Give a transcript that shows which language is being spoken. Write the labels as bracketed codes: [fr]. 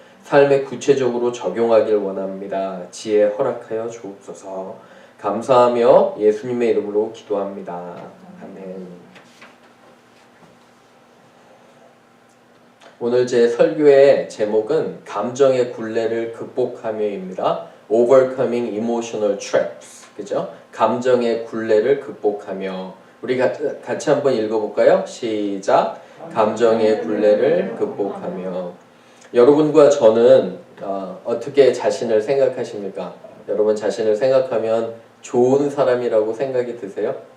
[ko] 삶에 구체적으로 적용하길 원합니다. 지혜 허락하여 주옵소서. 감사하며 예수님의 이름으로 기도합니다. 아멘. 오늘 제 설교의 제목은 감정의 굴레를 극복하며입니다. [en] Overcoming emotional traps. [ko] 그죠? 감정의 굴레를 극복하며. 우리 같이 한번 읽어볼까요? 시작. 감정의 굴레를 극복하며. 여러분과 저는 어떻게 자신을 생각하십니까? 여러분 자신을 생각하면 좋은 사람이라고 생각이 드세요?